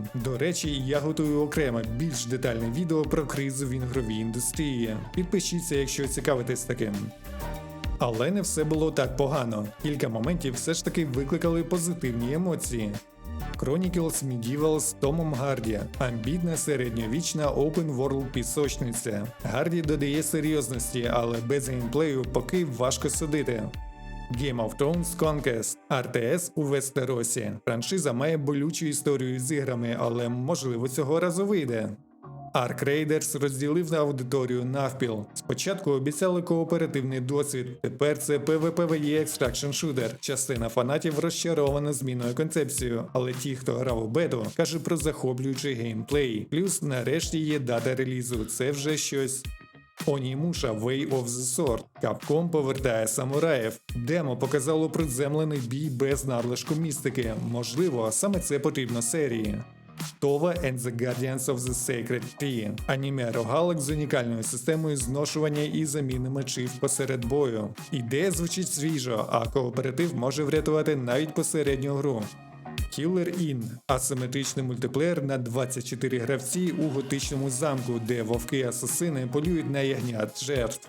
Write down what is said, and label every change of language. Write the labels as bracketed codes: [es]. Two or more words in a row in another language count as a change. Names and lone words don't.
[uk] До речі, я готую окреме, більш детальне відео про кризу в ігровій індустрії. Підпишіться, якщо цікавитесь таким. Але не все було так погано. Кілька моментів все ж таки викликали позитивні емоції. Chronicles Medieval з Томом Гарді. Амбітна середньовічна open-world пісочниця. Гарді додає серйозності, але без геймплею поки важко судити. Game of Thrones Conquest RTS у Вестеросі. Франшиза має болючу історію з іграми, але можливо цього разу вийде. Ark Raiders розділив аудиторію навпіл. Спочатку обіцяли кооперативний досвід, тепер це PvPvE [en] Extraction Shooter. [uk] Частина фанатів розчарована зміною концепцією, але ті, хто грав у бету, каже про захоплюючий геймплей. Плюс нарешті є дата релізу, це вже щось. Onimusha Way of the Sword. Capcom повертає самураїв. Демо показало приземлений бій без надлишку містики. Можливо, саме це потрібно серії. Tova and the Guardians of the Sacred Tree. Аніме рогалик з унікальною системою зношування і заміни мечів посеред бою. Ідея звучить свіжо, а кооператив може врятувати навіть посередню гру. Killer Inn – асиметричний мультиплеєр на 24 гравці у готичному замку, де вовки-асасини полюють на ягнят жертв.